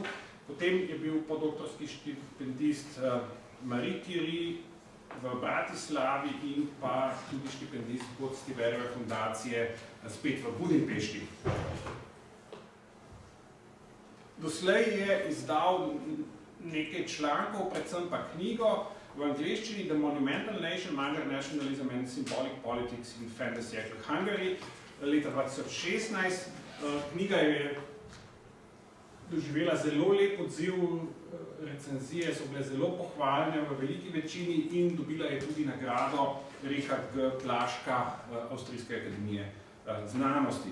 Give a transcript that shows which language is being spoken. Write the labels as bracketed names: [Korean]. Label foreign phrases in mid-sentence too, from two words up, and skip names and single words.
[Slovenian] Potem je bil podoktorski štipendist Marie Curie v Bratislavi in pa tudi štipendist Godstiverjeve fundacije spet v Budimpešti. Doslej je izdal nekaj člankov, predvsem pa knjigo v angleščini The Monumental Nation, Magyar Nationalism and Symbolic Politics in Fantasy of Hungary leta 2016. Knjiga je doživela zelo lep odziv, recenzije so bile zelo pohvaljene v veliki večini in dobila je tudi nagrado Richard G. Plaška Avstrijske akademije znanosti.